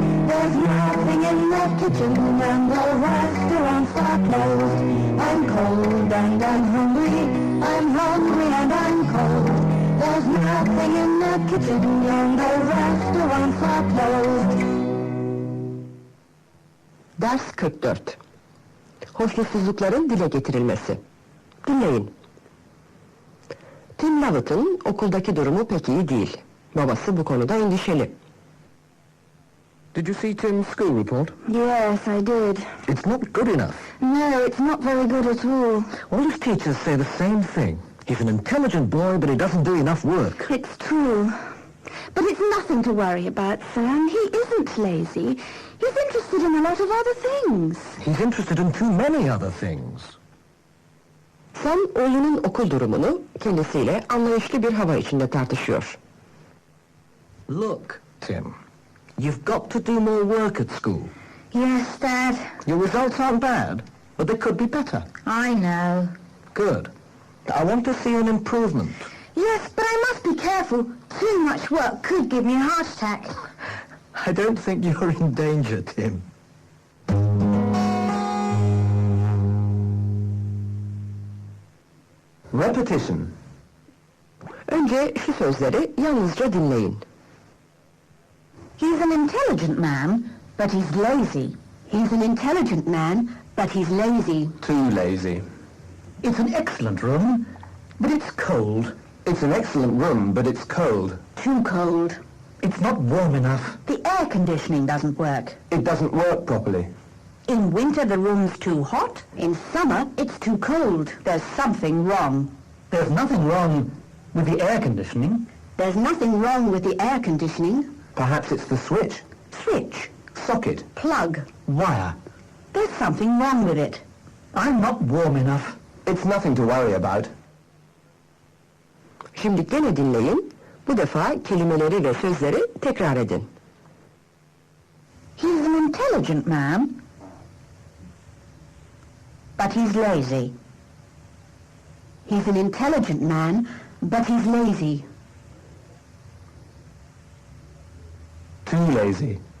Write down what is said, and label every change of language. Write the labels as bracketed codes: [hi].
[en] There's nothing in the kitchen and the restaurants are closed. I'm cold and I'm hungry and I'm cold. There's nothing in the kitchen and the restaurants are closed. [tr] Ders 44. Hoşnutsuzlukların dile getirilmesi. Dinleyin. Tim Lovett'ın okuldaki durumu pek iyi değil. Babası bu konuda endişeli. [en] Did you see Tim's school report? Yes, I did. It's not good enough. No, it's not very good at all. All his teachers say the same thing. He's an intelligent boy, but he doesn't do enough work. It's true. But it's nothing to worry about, Sam. He isn't lazy. He's interested in a lot of other things. He's interested in too many other things. [tr] Sam oğlunun okul durumunu kendisiyle anlayışlı bir hava içinde tartışıyor. [en] Look, Tim, you've got to do more work at school. Yes, Dad. Your results aren't bad, but they could be better. I know. Good. I want to see an improvement. Yes, but I must be careful. Too much work could give me a heart attack. I don't think you're in danger, Tim. Repetition. [tr] Önce şu sözleri yalnızca dinleyin. [en] He's an intelligent man, but he's lazy. He's an intelligent man, but he's lazy. Too lazy. It's an excellent room, but it's cold. It's an excellent room, but it's cold. Too cold. It's not warm enough. The air conditioning doesn't work. It doesn't work properly. In winter the room's too hot. In summer it's too cold. There's something wrong. There's nothing wrong with the air conditioning. There's nothing wrong with the air conditioning. Perhaps it's the switch. Switch. Socket. Plug. Wire. There's something wrong with it. I'm not warm enough. It's nothing to worry about. [tr] Şimdi gene dinleyin. Bu defa kelimeleri ve sözleri tekrar edin. [en] He's an intelligent man, but he's lazy. He's an intelligent man, but he's lazy. Too lazy.